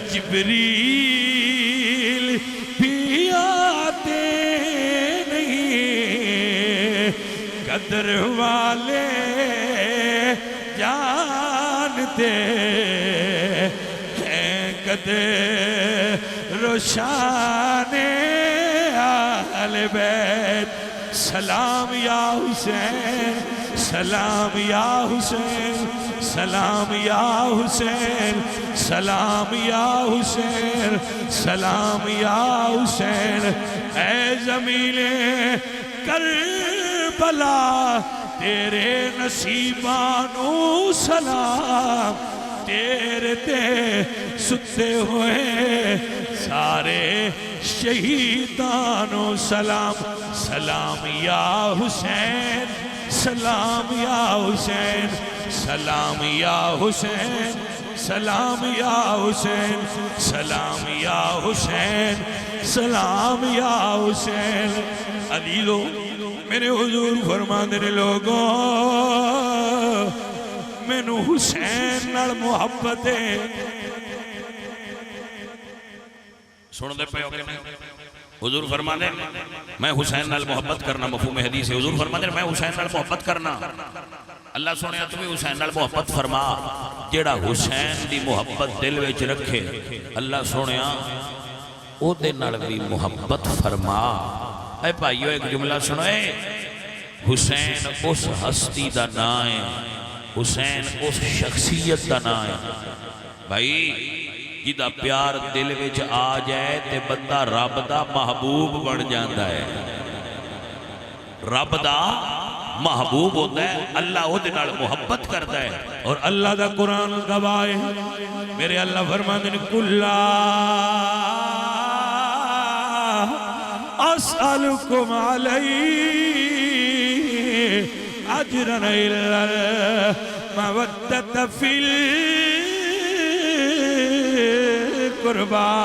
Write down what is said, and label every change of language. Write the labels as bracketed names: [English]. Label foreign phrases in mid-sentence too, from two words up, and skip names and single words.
[Urdu] جبریل بھی آتے نہیں، قدر والے جانتے ہیں قدر روشان اہل بیت۔ سلام یا حسین، سلام یا حسین، سلام یا حسین، سلام یا حسین، سلام یا حسین۔ [Punjabi] اے زمین کربلا تیرے نصیبانو سلام، تیرے تے ستے ہوئے سارے شہیدانو سلام۔ [Urdu] سلام یا حسین، سلام یا حسین، سلام یا حسین، سلام یا حسین، سلام یا حسین، سلام یا حسین۔ [Punjabi] عزیزو میرے حضور فرماندے نے لوگوں مینو حسین نال محبت ہے۔ سن دے پہ ہو کہ نہیں؟ حضور فرمانے میں حسین نال محبت کرنا، مفہوم حدیث ہے۔ حضور فرمانے میں حسین نال محبت کرنا۔ اللہ سنیا تمہیں حسین نال محبت فرما، جیڑا حسین دی محبت دل وچ رکھے اللہ سنیا او دے نال بھی محبت فرما۔ اے بھائیو [Urdu] ایک جملہ [Punjabi] سنوئے، حسین اس ہستی دا نام ہے، حسین اس شخصیت دا نام ہے بھائی جدا پیار دل وچ آ جائے تے بندہ رب دا محبوب بن جاندا ہے۔ رب دا محبوب [Urdu] ہوتا ہے، اللہ [Punjabi] وہ دے نال [Urdu] محبت کرتا ہے۔ اور [Punjabi] اللہ دا قرآن [Urdu] گواہ ہے، میرے اللہ فرماتے ہیں [Arabic] کُلّا اسألکم علیہ اجرا الا المودۃ فی القربى۔